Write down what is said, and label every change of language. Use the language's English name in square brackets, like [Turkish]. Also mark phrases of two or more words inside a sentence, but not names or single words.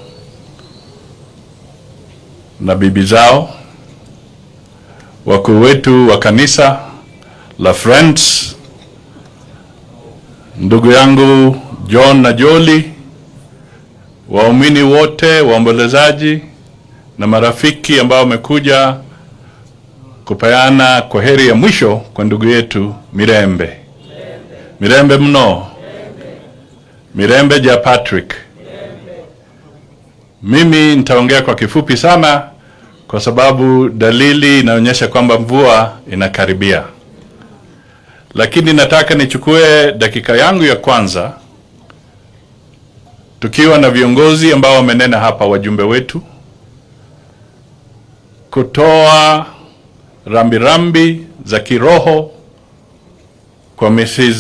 [Swahili] na bibi zao, wakuu wetu wa kanisa la Friends, ndugu yangu John na Joli, waumini wote, waombolezaji na marafiki ambao wamekuja kupeana kwaheri ya mwisho kwa ndugu yetu Mirembe. Mirembe mno. Mirembe ja Patrick. Mimi nitaongea kwa kifupi sana kwa sababu dalili inaonyesha kwamba mvua inakaribia. Lakini nataka nichukue dakika yangu ya kwanza tukiwa na viongozi ambao wamenena hapa, wajumbe wetu, kutoa rambirambi za kiroho kwa Mrs.